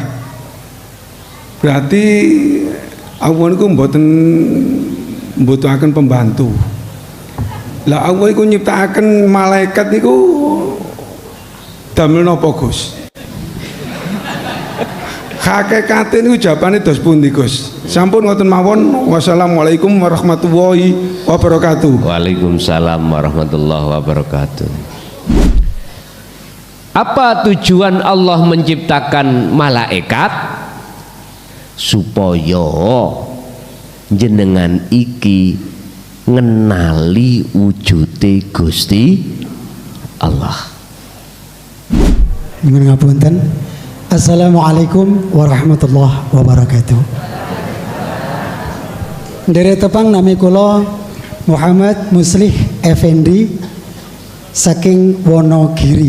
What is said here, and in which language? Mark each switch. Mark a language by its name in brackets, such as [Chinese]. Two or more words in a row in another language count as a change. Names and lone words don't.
[Javanese] Berarti Allah niku mboten mbutuhaken pembantu. Lah Allah iku nyiptakaken malaikat niku damel napa Gus? Hakikate niku jawabane dos pundi Gus? Sampun ngoten mawon. [Arabic] والسلام عليكم ورحمة الله وبركاته. وعليكم السلام ورحمة الله وبركاته. [Indonesian] Apa tujuan Allah menciptakan malaikat? [Javanese] Supaya jenengan iki ngenali wujude Gusti Allah. Nyuwun ngapunten. [Arabic] السلام عليكم ورحمة الله وبركاته. [Javanese] Nderek tepang nami kula Muhammad Muslih Effendi saking Wonogiri.